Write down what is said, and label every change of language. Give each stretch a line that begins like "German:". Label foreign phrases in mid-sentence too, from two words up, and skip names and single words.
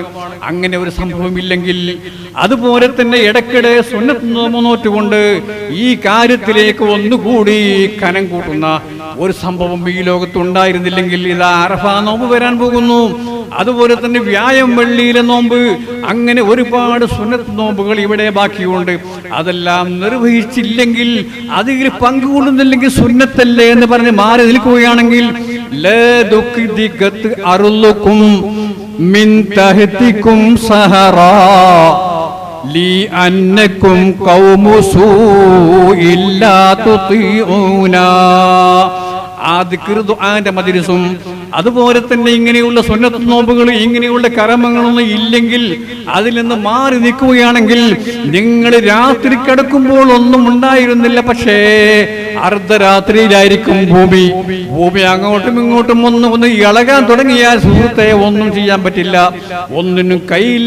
Malayalam: അങ്ങനെ ഒരു സംഭവം ഇല്ലെങ്കിൽ, അതുപോലെ തന്നെ ഇടയ്ക്കിടെ സുന്നത്ത് നോറ്റുകൊണ്ട് ഈ കാര്യത്തിലേക്ക് ഒന്നുകൂടി കനം കൂട്ടുന്ന ഒരു സംഭവം ഈ ലോകത്ത് ഉണ്ടായിരുന്നില്ലെങ്കിൽ, ഇതാ അറഫാ നോമ്പ് വരാൻ പോകുന്നു. അതുപോലെ തന്നെ വ്യാഴം വെള്ളിയിലെ നോമ്പ്, അങ്ങനെ ഒരുപാട് സുന്നത്ത് നോമ്പുകൾ ഇവിടെ ബാക്കിയുണ്ട്. അതെല്ലാം നിർവഹിച്ചില്ലെങ്കിൽ, അതിൽ പങ്കുകൊള്ളുന്നില്ലെങ്കിൽ സുന്നത്തല്ലേ എന്ന് പറഞ്ഞ് മാറി നിൽക്കുകയാണെങ്കിൽ,
Arabic: لأنكم قوم سوء لا تطيعون.
Malayalam: ആ ദിക്ർ ദുആന്റെ മജ്‌ലിസും അതുപോലെ തന്നെ ഇങ്ങനെയുള്ള സുന്നത്ത് നോമ്പുകൾ ഇങ്ങനെയുള്ള കർമ്മങ്ങളൊന്നും ഇല്ലെങ്കിൽ അതിൽ നിന്ന് മാറി നിൽക്കുകയാണെങ്കിൽ നിങ്ങൾ രാത്രി കിടക്കുമ്പോൾ ഒന്നും ഉണ്ടായിരുന്നില്ല, പക്ഷേ അർദ്ധരാത്രിയിലായിരിക്കും ഭൂമി അങ്ങോട്ടും ഇങ്ങോട്ടും ഒന്ന് ഇളകാൻ തുടങ്ങിയാൽ സുഹൃത്തെ ഒന്നും ചെയ്യാൻ പറ്റില്ല, ഒന്നിനും കൈയില്ല.